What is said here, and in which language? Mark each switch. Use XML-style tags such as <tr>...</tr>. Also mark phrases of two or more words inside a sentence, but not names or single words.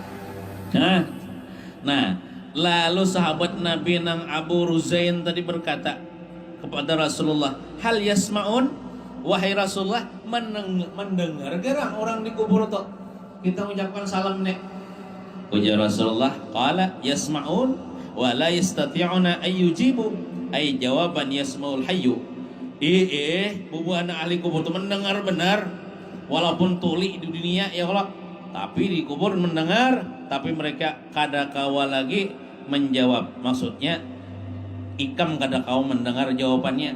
<bjn>Nah, lalu sahabat Nabi nang Abu Ruzain tadi berkata kepada Rasulullah,</bjn> <ar>هل يسمعون,</ar> <bjn>wahai Rasulullah, mendengar gerang orang di kubur tuh kita mengucapkan salam nek. Ujar Rasulullah,</bjn> <ar>قال يسمعون ولا يستطيعون أن يجيبوا أي جواب يسمع الحي.</ar> <bjn>Bubuhana ahli kubur itu mendengar benar walaupun tuli di dunia ya Allah, tapi di kubur mendengar, tapi mereka kada kawa lagi menjawab. Maksudnya ikam kada kau mendengar jawabannya.</bjn>